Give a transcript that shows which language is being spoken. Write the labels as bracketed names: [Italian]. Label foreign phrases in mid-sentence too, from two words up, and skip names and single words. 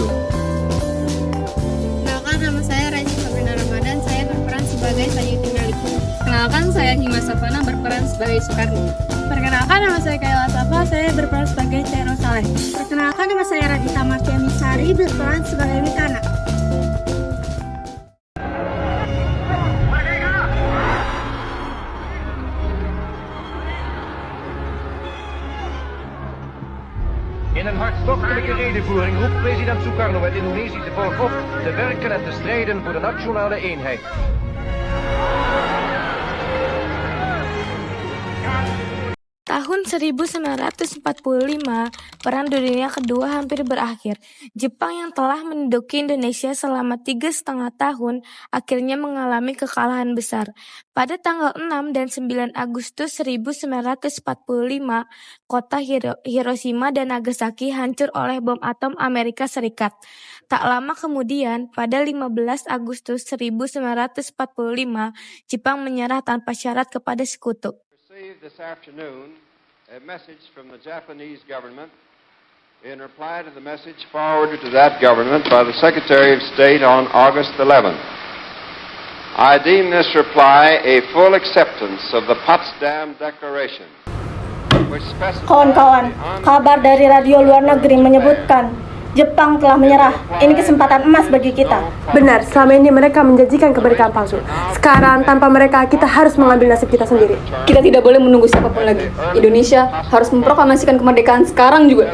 [Indonesian] Perkenalkan, nama saya Raji Sabrina Ramadan. Saya berperan sebagai Sayuti Malik. Perkenalkan, saya Hima Safana berperan sebagai Soekarno. Perkenalkan, nama saya Kayla Safa. Saya berperan sebagai Tero Saleh. Perkenalkan, nama saya Radita Martiani Sari, berperan sebagai Mikana. [Dutch] In een hartstochtelijke redenvoering roept president Sukarno het Indonesische volk op te werken en te strijden voor de nationale eenheid. [Indonesian] Tahun 1945, Perang Dunia Kedua hampir berakhir. Jepang yang telah menduduki Indonesia selama 3,5 tahun akhirnya mengalami kekalahan besar. Pada tanggal 6 dan 9 Agustus 1945, kota Hiroshima dan Nagasaki hancur oleh bom atom Amerika Serikat. Tak lama kemudian, pada 15 Agustus 1945, Jepang menyerah tanpa syarat kepada sekutu. [English] This afternoon, a message from the Japanese government in reply to the message forwarded to that government by the Secretary of State on August 11th. I deem this reply a full acceptance of the Potsdam Declaration, which specifies... [Indonesian] Kawan-kawan, kabar dari radio luar negeri menyebutkan Jepang telah menyerah. Ini kesempatan emas bagi kita. Benar, selama ini mereka menjanjikan kemerdekaan palsu. Sekarang, tanpa mereka, kita harus mengambil nasib kita sendiri. Kita tidak boleh menunggu siapapun lagi. Indonesia harus memproklamasikan kemerdekaan sekarang juga.